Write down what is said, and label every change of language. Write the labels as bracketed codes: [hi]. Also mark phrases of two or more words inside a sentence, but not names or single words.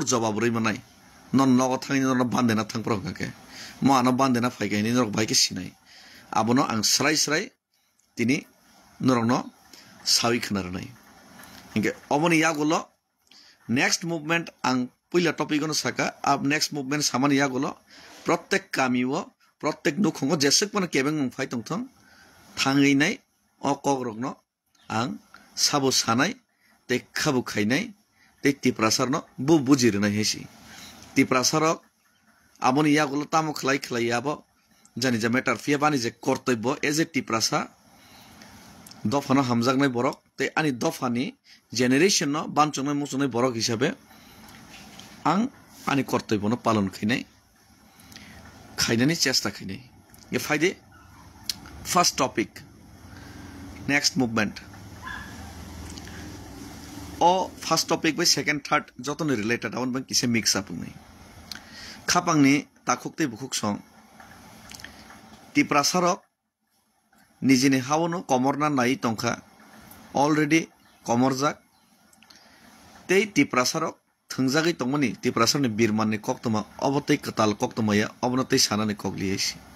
[trp] jawab roi manai non logo thangni norno bandena thangpro kake mo ano bandena phaigaini norok bahai ke sinai abono ang srai tini norokno sawi khnarnai inge oboni yagulo [en] next movement [trp] ang puila topic ono saka ab next movement samani yagulo प्रत्येक कामिओ प्रत्येक नुखुंगो जेसेक मन केबें फाइ तंथं थांगैनाय अ कगरगनो आं साबो सानाय ते खाबु खायनाय ते तिप्रासारनो बुजिरनाय हेसि तिप्रासारक आबनि यागुलो तामो खलाय आबो जानि जा मेटार फिया बानि जे कर्तव्य [en] as a [trp] तिप्रासा दफानो हामजागनाय बरक ते आनि दफानि जेनेरेशन न बानचंनाय मुचंनाय बरक हिसाबै आं आनि कर्तव्यनो पालन खैनाय खाइनानै चेष्टा खाइनाय ये फाइदे [en] first topic next movement [trp] ओ [en] first topic [trp] बाय [en] second third [trp] जतन रिलेटेड आवन बं किसे [en] mix up [trp] नै खापांनि ताखुकते बुखुक सं तिप्रासारक निजिनि हावनो कमरना नाय तंखा अलरेडी कमरजाक ते तिप्रासारक थंजागै तंगमनि तिप्रासारनि बिरमाननि कक्तमा अबतै कताल कक्तमाया अबनतै सानानि कगलियैसि